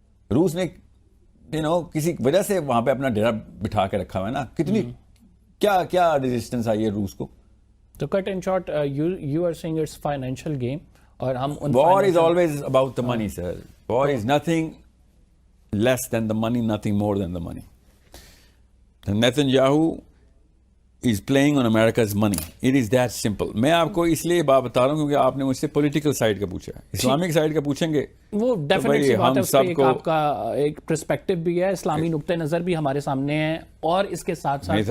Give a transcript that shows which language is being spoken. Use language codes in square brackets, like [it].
[ur] روس نے کسی وجہ سے وہاں پہ اپنا ڈیرا بٹھا کے رکھا ہوا ہے نا. کتنی کیا ریزسٹنس آئی ہے روس کو. [en] تو cut in short you are seeing it's financial game, [ur] اور ہم [en] War is always about the money sir. War is nothing less than the money, nothing more than the money. Netanyahu is playing on America's money. It is that simple. [ur] میں آپ کو اس لیے بات بتا رہا ہوں کیونکہ آپ نے مجھ سے پولیٹیکل سائڈ کا پوچھا ہے. اسلامک سائڈ کا پوچھیں گے وہ ڈیفینیٹلی بات ہے, اس پہ آپ کا ایک پرسپیکٹو بھی ہے, اسلامی نقطہ نظر بھی ہمارے سامنے ہے, اور اس کے ساتھ ساتھ